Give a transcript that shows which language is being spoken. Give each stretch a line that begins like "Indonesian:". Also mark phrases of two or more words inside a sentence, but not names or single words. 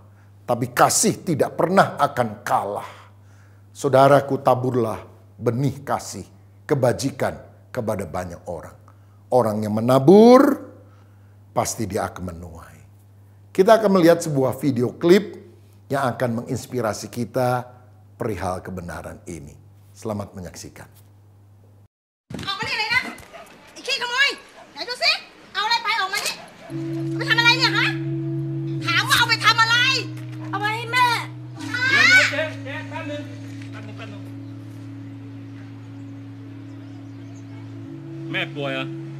Indonesian: Tapi kasih tidak pernah akan kalah. Saudaraku, taburlah benih kasih, kebajikan kepada banyak orang. Orang yang menabur, pasti dia akan menuai. Kita akan melihat sebuah video klip yang akan menginspirasi kita perihal kebenaran ini. Selamat menyaksikan.
Thai: ออกมานี่เลยนะไอ้ขี้ขโมยไหนดูสิเอาอะไรไปออกมานี่เอาไปทำอะไรเนี่ยฮะถามว่าเอาไปทำอะไรเอาไปให้แม่ เจ๊แป๊บนึงแม่ป่วยเหรอ